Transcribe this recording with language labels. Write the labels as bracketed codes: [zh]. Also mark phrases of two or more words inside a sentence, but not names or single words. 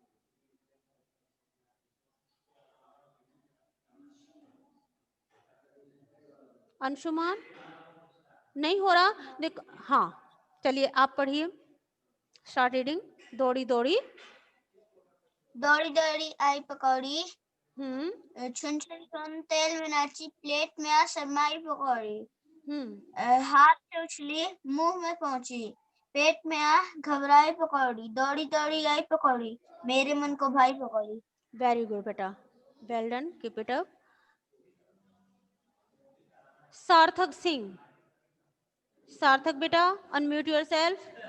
[hi] अंशुमान नहीं हो रहा, देख। हाँ, चलिए आप पढ़िए, [en] start reading. [hi] दौड़ी दौड़ी दौड़ी दौड़ी आई पकौड़ी छुन छुन तेल में नाची प्लेट में आ शर्माई पकौड़ी। हम्म हाथ से उछली मुंह में पहुंची पेट में आ घबराई पकौड़ी दौड़ी दौड़ी आई पकौड़ी मेरे मन को भाई पकौड़ी। [en] very good बेटा, well done, keep it up. सार्थक सिंह, सार्थक बेटा, unmute yourself.